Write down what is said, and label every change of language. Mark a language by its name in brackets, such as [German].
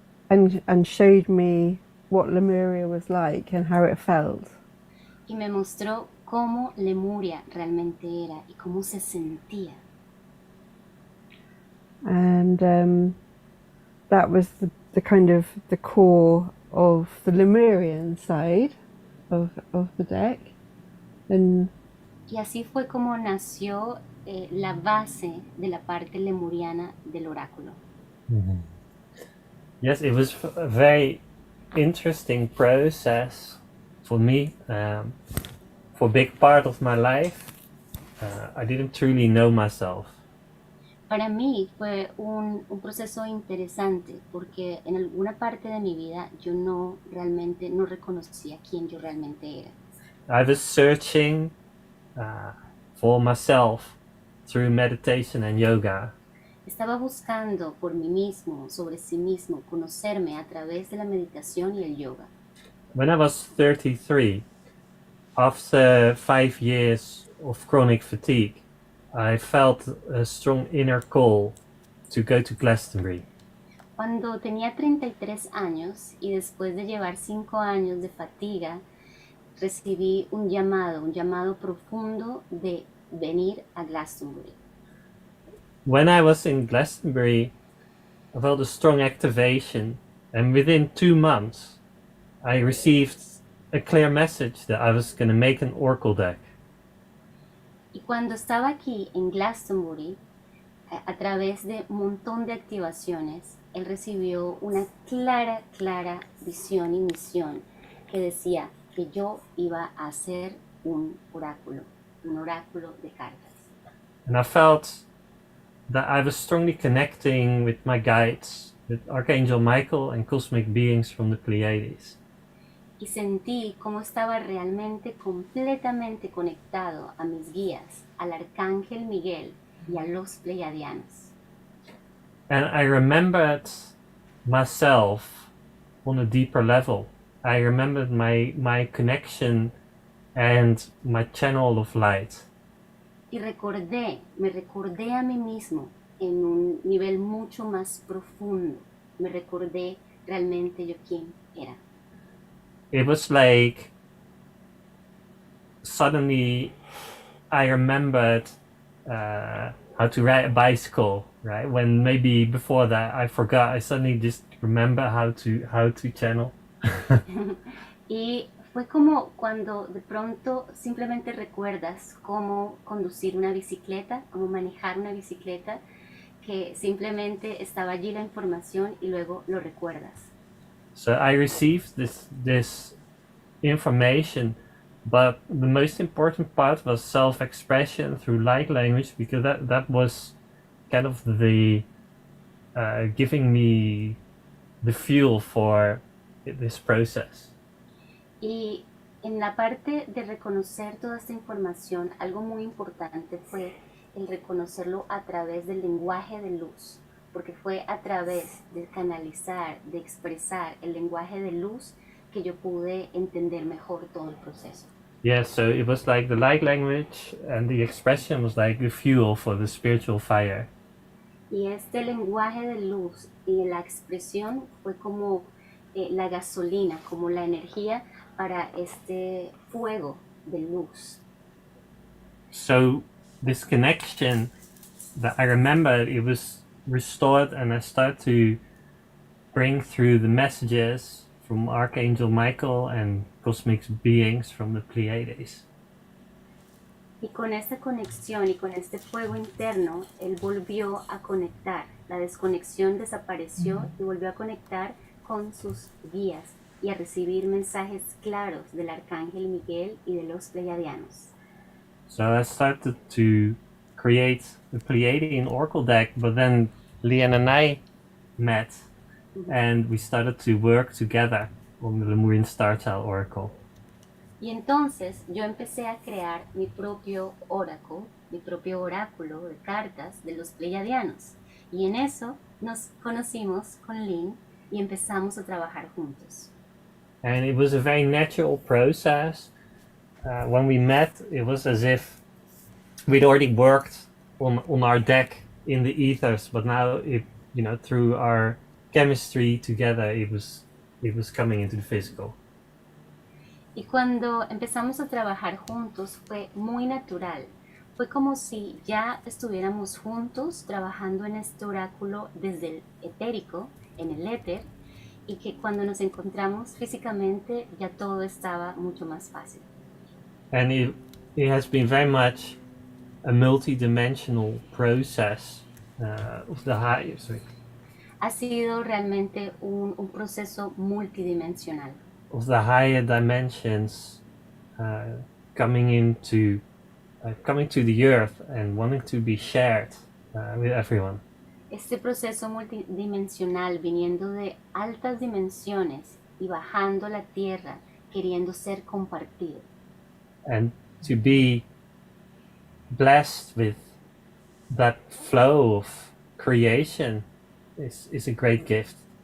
[English] And showed me what Lemuria was like and how it felt. [Spanish] Y me mostró cómo Lemuria realmente era y cómo se sentía. [English] And that was the kind of the core of the Lemurian side of the deck. And [Spanish] Y así fue como nació la base de la parte lemuriana del oráculo. [English] Yes, it was a very interesting process for me. For a big part of my life, I didn't truly know myself. [Spanish] Para mí fue un proceso interesante porque en alguna parte de mi vida yo no reconocía quién yo realmente era. [English] I was searching for myself through meditation and yoga. [Spanish] Estaba buscando por mí mismo, sobre sí mismo, conocerme a través de la meditación y el yoga. [English] When I was 33, after 5 years of chronic fatigue, I felt a strong inner call to go to Glastonbury. [Spanish] Cuando tenía 33 años y después de llevar 5 años de fatiga, recibí un llamado profundo de venir a Glastonbury. [English] When I was in Glastonbury, I felt a strong activation, and within 2 months, I received a clear message that I was going to make an oracle deck. [Spanish] Y cuando estaba aquí en Glastonbury, a través de un montón de activaciones, él recibió una clara visión y misión que decía que yo iba a hacer un oráculo de cartas. [English] And I felt that I was strongly connecting with my guides, with Archangel Michael and cosmic beings from the Pleiades. [Spanish] Y sentí cómo estaba realmente completamente conectado a mis guías, al Arcángel Miguel y a los Pleiadianos. [English] And I remembered myself on a deeper level. I remembered my connection and my channel of light. [Spanish] Y me recordé a mí mismo en un nivel mucho más profundo. Me recordé realmente yo quién era. [English] It was like suddenly I remembered how to ride a bicycle, right? When maybe before that I forgot. I suddenly just remember how to channel. [Spanish] Y fue como cuando de pronto simplemente recuerdas cómo conducir una bicicleta, cómo manejar una bicicleta, que simplemente estaba allí la información y luego lo recuerdas. [English] So I received this information, but the most important part was self-expression through light language, because that was kind of the giving me the fuel for this process. [Spanish] Y en la parte de reconocer toda esta información, algo muy importante fue el reconocerlo a través del lenguaje de luz, porque fue a través de canalizar, de expresar el lenguaje de luz que yo pude entender mejor todo el proceso. [English] Yeah, so it was like the light language, and the expression was like the fuel for the spiritual fire. [Spanish] Y este lenguaje de luz y la expresión fue como la gasolina, como la energía para este fuego de luz. [English] So this connection that I remembered, it was restored, and I started to bring through the messages from Archangel Michael and cosmic beings from the Pleiades. [Spanish] Y con esta conexión y con este fuego interno, él volvió a conectar. La desconexión desapareció y volvió a conectar con sus guías y a recibir mensajes claros del Arcángel Miguel y de los Pleiadianos. [English] So I started to create the Pleiadian Oracle deck, but then Leanne and I met, and we started to work together on the Lemurian Star Child Oracle. [Spanish] Y entonces yo empecé a crear mi propio oráculo de cartas de los Pleiadianos. Y en eso nos conocimos con Lynn y empezamos a trabajar juntos. [English] And it was a very natural process. When we met, it was as if we'd already worked on our deck in the ethers, but now through our chemistry together, it was coming into the physical. [Spanish] Y cuando empezamos a trabajar juntos fue muy natural. Fue como si ya estuviéramos juntos trabajando en este oráculo desde el etérico, en el éter, y que cuando nos encontramos físicamente ya todo estaba mucho más fácil. [English] And it has been very much a multi-dimensional process of the higher. [Spanish] Ha sido realmente un proceso multidimensional. [English] Of the higher dimensions coming to the earth and wanting to be shared with everyone. [Spanish] Este proceso multidimensional viniendo de altas dimensiones y bajando a la tierra, queriendo ser compartido. [English] And to be blessed with that flow of creation is a great gift.